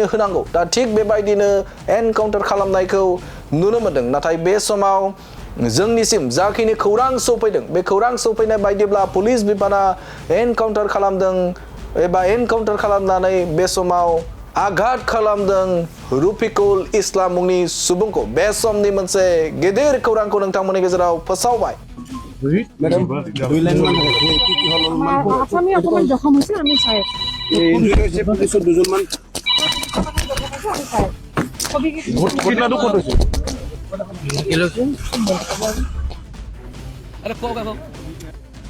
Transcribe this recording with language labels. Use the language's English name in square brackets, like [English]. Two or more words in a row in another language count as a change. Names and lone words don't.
[Bodo] होनांगौ दा थिग बेबायदिनो एनकाउन्टार खालामनायखौ नुनो मोनदों नाथाय बे समाव जोंनिसिम जाखिनि खौरां सौफैदों बे खौरां सौफैनाय बायदिब्ला पुलिस बिफाना एनकाउन्टार खालामदों एबा एनकाउन्टार खालामनानै बे समाव आघात खालामदों रुफिकुल इस्लाम मुंनि सुबुंखौ बे समनि मोनसे गिदिर खौरांखौ नोंथांमोननि गेजेराव फोसावबाय [Assamese] মেডাম দুই লাইন মান আসামি অকমান জখম হৈছে আমি চাই এই পুলিশৰ দুজন মান ঘটনাটো ক'ত হৈছে